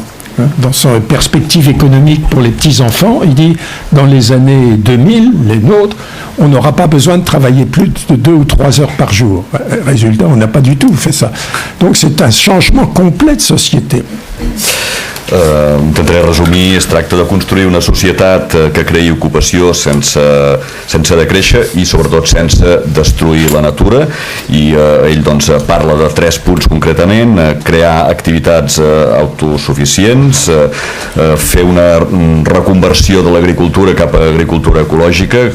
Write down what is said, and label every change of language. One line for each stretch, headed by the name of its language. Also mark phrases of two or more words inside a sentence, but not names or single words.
French: Dans son perspective économique pour les petits-enfants, il dit, dans les années 2000, les nôtres, on n'aura pas besoin de travailler plus de 2 ou 3 heures par jour. Résultat, on n'a pas du tout fait ça. Donc c'est un changement complet de société.
Catalan: intentaré resumir. Es tracta de construir una societat que creï ocupació sense decréixer i sobretot sense destruir la natura, i ell doncs parla de 3 punts concretament: crear activitats autosuficients, fer una reconversió de l'agricultura cap a agricultura ecològica.